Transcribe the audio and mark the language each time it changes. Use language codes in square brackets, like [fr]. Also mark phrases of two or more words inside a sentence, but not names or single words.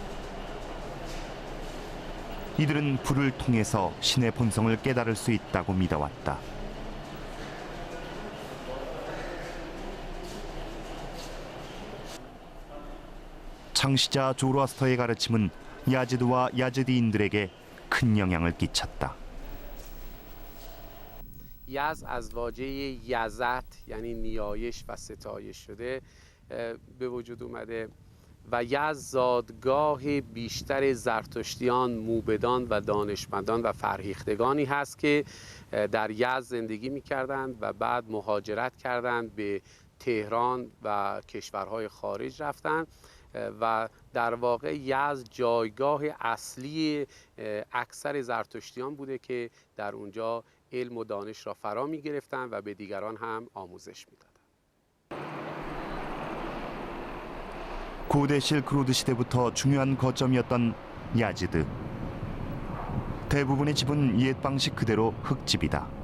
[ko] 이들은 불을 통해서 신의 본성을 깨달을 수 있다고 믿어왔다. 창시자 조로아스터의 가르침은 야즈드와 야즈디인들에게 큰 영향을 끼쳤다. [fa] یز از واژه یزت یعنی نیایش و ستایش شده به وجود اومده و یز زادگاه بیشتر زرتشتیان، موبدان و دانشمندان و فرهیختگانی هست که در یزد زندگی می‌کردند و بعد مهاجرت کردند به تهران و کشورهای خارج رفتند و در واقع یزد جایگاه اصلی اکثر زرتشتیان بوده که در اونجا علم و دانش را فرا می گرفتن و به دیگران هم آموزش می دادن. [ko] 고대 실크로드 시대부터 중요한 거점이었던 야즈드. 대부분의 집은 옛 방식 그대로 흙집이다.